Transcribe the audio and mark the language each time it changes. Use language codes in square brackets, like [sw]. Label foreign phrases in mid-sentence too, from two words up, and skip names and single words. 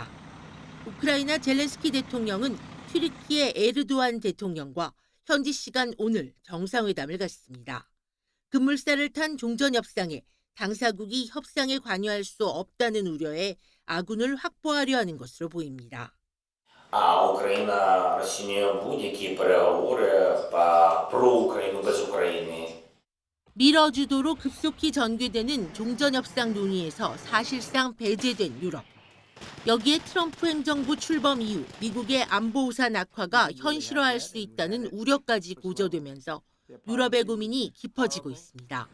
[ko] 우크라이나 젤렌스키 대통령은 튀르키예 에르도안 대통령과 현지 시간 오늘 정상회담을 갖습니다. 급물살을 탄 종전협상에 당사국이 협상에 관여할 수 없다는 우려에 아군을 확보하려 하는 것으로 보입니다. [uk] Україна розцінює будь-які переговори про Україну без України. [ko] 밀어주도로 급속히 전개되는 종전협상 논의에서 사실상 배제된 유럽. 여기에 트럼프 행정부 출범 이후 미국의 안보 우산 악화가 현실화할 수 있다는 우려까지 고조되면서 유럽의 고민이 깊어지고 있습니다.